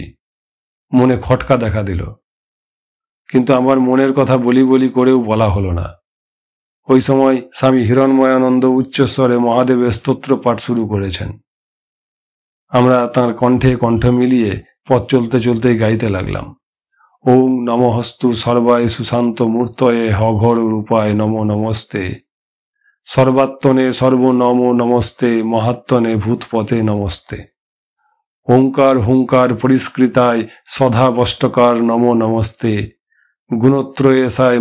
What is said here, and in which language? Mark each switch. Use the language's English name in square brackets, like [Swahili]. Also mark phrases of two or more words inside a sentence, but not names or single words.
[Bangla] মনে খটকা দেখা দিল, কিন্তু আমার মনের কথা বলি বলি করেও বলা হলো না। ওই সময় স্বামী হিরণময়ানন্দ উচ্চস্বরে মহাদেবের স্তোত্র পাঠ শুরু করেছেন। আমরা তাঁর কণ্ঠে কণ্ঠ মিলিয়ে পথ চলতে চলতেই গাইতে লাগলাম, [Sanskrit] ওং নমঃস্তু সর্বায় সুশান্ত মূর্তয়ে হঘর রূপায় নমো নমস্তে, সর্বাত্মনে সর্বনম নমস্তে, মহাত্মনে ভূতপথে নমস্তে, ওঙ্কার হুঙ্কার পরিষ্কৃতায় সধাবষ্টকার নমো নমস্তে, গুণত্রয়েশায়